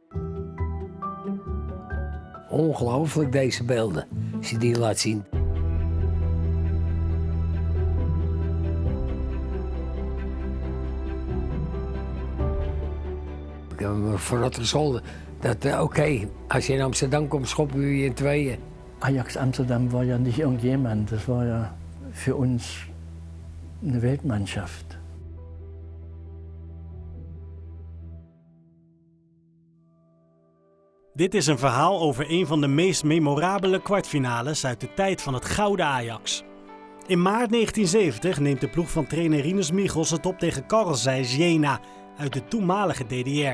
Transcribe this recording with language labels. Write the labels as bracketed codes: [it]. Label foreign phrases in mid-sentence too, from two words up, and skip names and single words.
[nl] Ongelooflijk deze beelden, als je die laat zien. Ik heb me vooruit gescholden dat, oké, als je in Amsterdam komt, schoppen we je in tweeën. [de] Ajax Amsterdam war ja nicht irgendjemand, das war ja für uns eine Weltmannschaft. [nl] Dit is een verhaal over een van de meest memorabele kwartfinales uit de tijd van het gouden Ajax. In maart 1970 neemt de ploeg van trainer Rinus Michels het op tegen Carl Zeiss Jena uit de toenmalige DDR.